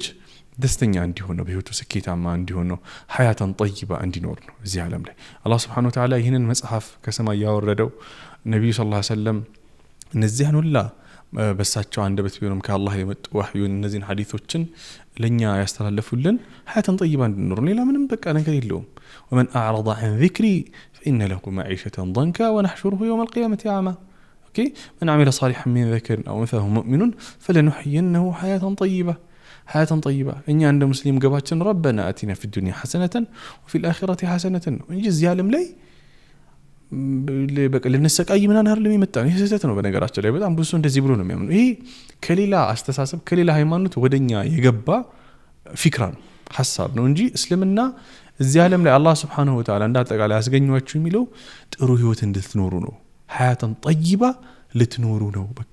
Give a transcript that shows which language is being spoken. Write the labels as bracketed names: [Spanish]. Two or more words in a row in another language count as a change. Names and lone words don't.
[Amharic] ደስተኛ እንዲሆን ነው በህይወቱ ስኬታማ እንዲሆን ነው [Arabic] حياة طيبة [Amharic] እንዲኖር ነው እዚህ ዓለም ላይ አላህ [Arabic] سبحانه وتعالى [Amharic] ይህንን መጽሐፍ ከሰማይ ያወረደው ነብዩ ሰለላሁ ዐለይሂ ወሰለም እነዚህን ሁላ በሳቸው አንደበት ቢሆንም ከአላህ የመጡ ወህዩን እነዚህን ሐዲሶችን ለኛ ያስተላለፉልን ሐያተን ጠይባ እንዲኖር ሌላ ምንም በቃ ነገር የለውም [Arabic] ومن اعرض عن ذكري فان له معيشه ضنكا ونحشره يوم القيامه اعمى اوكي من عمل صالحا من ذكر او انثى وهو مؤمن فلنحيينه حياه طيبه [Amharic] እኛ እንደ ሙስሊም ገባችን [Arabic] ربنا اتنا في الدنيا حسنه وفي الاخره حسنه [Amharic] እንጂ እዚህ ዓለም ላይ በቃ ለነሰቃይ ምናን አይደለም የመጣው ይሄ ስህተት ነው በነገራችን ላይ በጣም ብዙ እንደዚህ ብሎ ነው የሚያምኑ ይሄ ከሌላ አስተሳሰብ ከሌላ ሃይማኖት ወደኛ የገባ ፊክራ ነው ሐሳብ ነው እንጂ እስልምና እዚህ ዓለም ላይ አላህ [Arabic] سبحانه وتعالى [Amharic] እንዳጠቃላይ ያስገኘዋችሁ የሚለው ጥሩ ህይወት እንድትኖሩ ነው [Arabic] حياة طيبة [Amharic] ልትኖሩ ነው በቃ